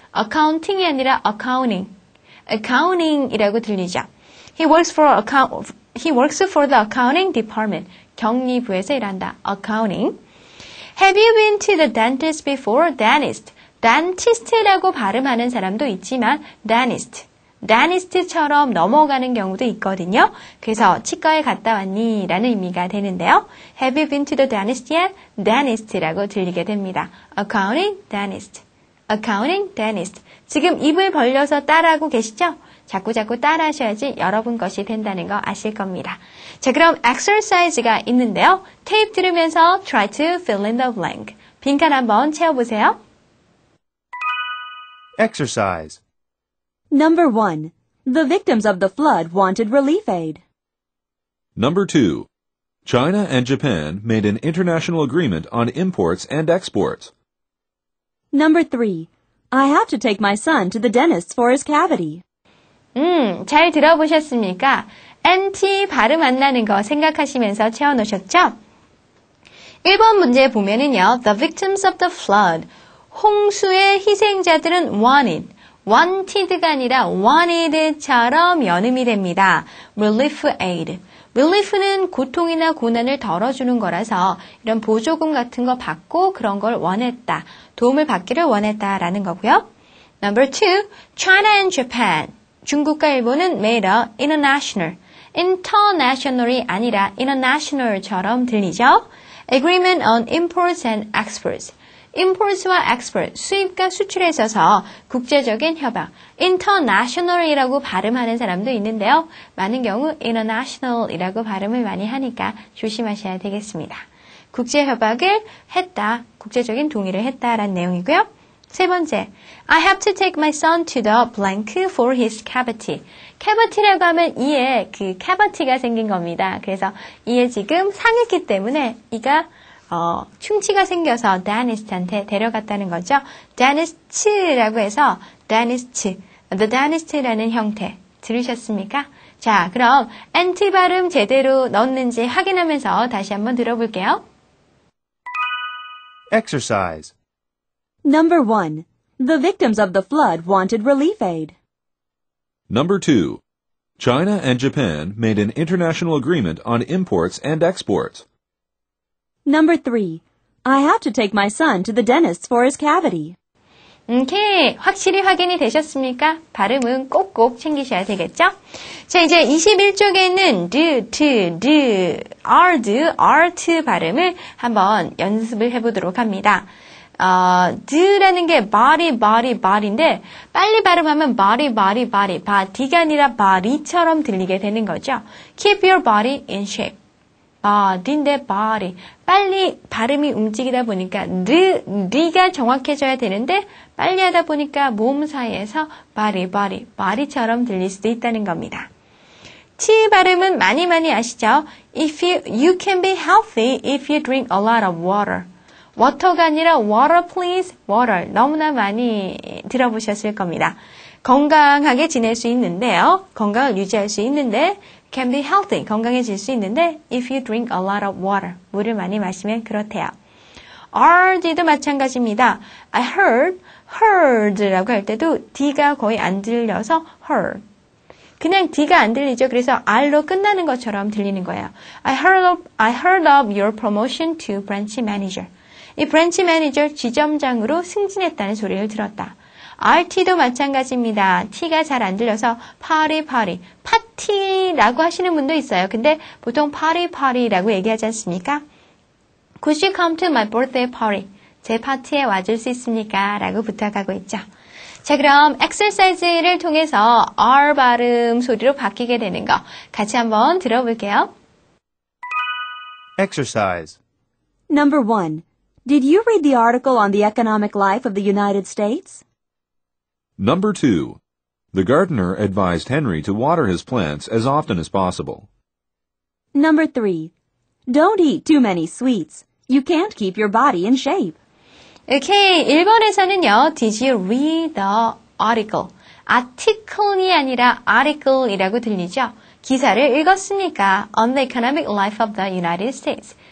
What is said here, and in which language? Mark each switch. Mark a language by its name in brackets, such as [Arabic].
[Korean] accounting이 아니라 accounting. accounting이라고 들리죠. [English] He works for the accounting department. [Korean] 경리부에서 일한다. accounting. [English] Have you been to the dentist before? dentist. [Korean] dentist라고 발음하는 사람도 있지만 dentist처럼 넘어가는 경우도 있거든요. 그래서 치과에 갔다 왔니? 라는 의미가 되는데요. [English] Have you been to the dentist yet? [Korean] dentist라고 들리게 됩니다. [English] accounting, dentist. accounting, dentist. [Korean] 지금 입을 벌려서 따라하고 계시죠? 자꾸 따라하셔야지 여러분 것이 된다는 거 아실 겁니다. 자, 그럼 exercise가 있는데요. 테이프 들으면서 [English] try to fill in the blank. [Korean] 빈칸 한번 채워보세요. [English] Exercise. Number 1. The victims of the flood wanted relief aid. Number 2. China and Japan made an international agreement on imports and exports. Number 3. I have to take my son to the dentist for his cavity. [Korean] 잘 들어보셨습니까? NT 발음 안 나는 거 생각하시면서 채워놓으셨죠? 1번 문제 보면은요. [English] The victims of the flood. [Korean] 홍수의 희생자들은 wanted가 아니라 wanted처럼 연음이 됩니다. [English] relief aid. [Korean] relief는 고통이나 고난을 덜어주는 거라서 이런 보조금 같은 거 받고 그런 걸 원했다. 도움을 받기를 원했다라는 거고요. [English] Number 2. China and Japan. [Korean] 중국과 일본은 [English] made a international이 아니라 international처럼 들리죠? Agreement on imports and exports. [Korean] imports와 export, 수입과 수출에 있어서 국제적인 협약, international이라고 발음하는 사람도 있는데요. 많은 경우 international이라고 발음을 많이 하니까 조심하셔야 되겠습니다. 국제협약을 했다, 국제적인 동의를 했다라는 내용이고요. 세 번째, [English] I have to take my son to the blank for his cavity. [Korean] cavity라고 하면 이에 그 cavity가 생긴 겁니다. 그래서 이에 지금 상했기 때문에 이가 충치가 생겨서 dentist한테 데려갔다는 거죠. dentist라고 해서 dentist, the dentist라는 형태 들으셨습니까? 자, 그럼 NT 발음 제대로 넣었는지 확인하면서 다시 한번 들어볼게요. [English] Exercise. Number 1. The victims of the flood wanted relief aid. Number 2. China and Japan made an international agreement on imports and exports. Number 3. I have to take my son to the dentist for his cavity. [Korean] 오케이. 확실히 확인이 되셨습니까? 발음은 꼭꼭 챙기셔야 되겠죠? 자, 이제 21쪽에는 art 발음을 한번 연습을 해보도록 합니다. 드라는 게 body인데 빨리 발음하면 body, D가 아니라 body처럼 들리게 되는 거죠. [English] Keep your body in shape. [Korean] body인데 body. 빨리 발음이 움직이다 보니까 D가 정확해져야 되는데 빨리 하다 보니까 몸 사이에서 body처럼 들릴 수도 있다는 겁니다. T 발음은 많이 아시죠? [English] You can be healthy if you drink a lot of water. water가 아니라 water please, water. [Korean] 너무나 많이 들어보셨을 겁니다. 건강하게 지낼 수 있는데요. 건강을 유지할 수 있는데 [English] can be healthy, [Korean] 건강해질 수 있는데 [English] if you drink a lot of water, [Korean] 물을 많이 마시면 그렇대요. RD도 마찬가지입니다. [English] I heard [Korean] 라고 할 때도 D가 거의 안 들려서 heard. 그냥 D가 안 들리죠. 그래서 R로 끝나는 것처럼 들리는 거예요. [English] I heard of your promotion to branch manager. [Korean] 이 branch manager 지점장으로 승진했다는 소리를 들었다. RT도 마찬가지입니다. T가 잘 안 들려서 party, 파티라고 하시는 분도 있어요. 근데 보통 party라고 얘기하지 않습니까? [English] Could you come to my birthday party? [Korean] 제 파티에 와줄 수 있습니까? 라고 부탁하고 있죠. 자, 그럼 exercise를 통해서 R 발음 소리로 바뀌게 되는 거 같이 한번 들어볼게요. [English] Exercise. Number 1. Did you read the article on the economic life of the United States? Number 2. The gardener advised Henry to water his plants as often as possible. Number 3. Don't eat too many sweets. You can't keep your body in shape. [Korean] 오케이, 1번에서는요. [English] Did you read the article? [Korean] article이 아니라 article이라고 들리죠? 기사를 읽었습니까? [English] On the economic life of the United States.